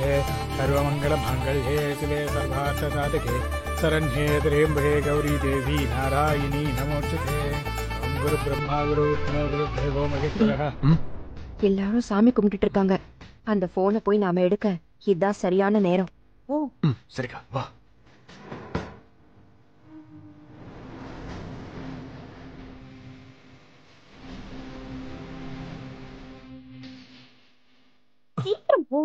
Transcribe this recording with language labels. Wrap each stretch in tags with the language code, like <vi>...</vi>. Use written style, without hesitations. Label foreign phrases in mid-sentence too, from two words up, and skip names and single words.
<sa>सर्वमङ्गलमाङ्गल्ये शिवे सर्वार्थसाधके शरण्ये त्र्यम्बके गौरी देवी नारायणी नमोस्तुते। ओम गुरु ब्रह्मा गुरु विष्णु गुरुदेवो महेश्वरः।</sa> <ta>எல்லாரும் சாமி கும்பிட்டுட்டு இருக்காங்க. அந்த போனை போய் நாம எடுக்க இதுதான் சரியான நேரம். ஓ சரிக்கா, வா. சீக்கிரம் போ.</ta>